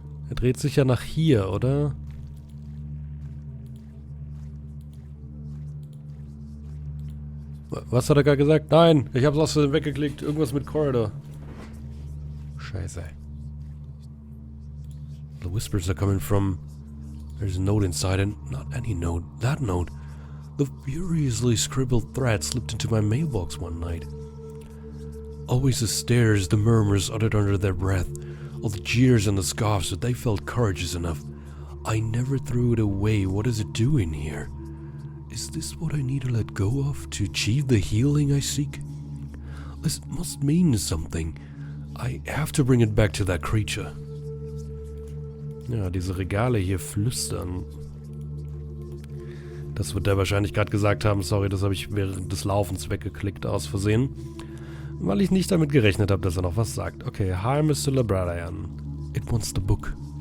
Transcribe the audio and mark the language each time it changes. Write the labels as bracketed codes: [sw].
[de] Er dreht sich ja nach hier, oder? Was hat er gerade gesagt? Nein, ich hab's aus Versehen weggeklickt. Irgendwas mit Corridor. Scheiße. [en] The whispers are coming from... There's a note inside and not any note. That note. The furiously scribbled thread slipped into my mailbox one night. Always the stares, the murmurs uttered under their breath. All the jeers and the scoffs, but they felt courageous enough. I never threw it away. What is it doing here? Is this what I need to let go of to achieve the healing I seek? This must mean something. I have to bring it back to that creature. [de] Ja, diese Regale hier flüstern. Das wird der wahrscheinlich gerade gesagt haben. Sorry, das habe ich während des Laufens weggeklickt aus Versehen. Weil ich nicht damit gerechnet habe, dass er noch was sagt. Okay, hi Mr. Librarian. [en] It wants the book.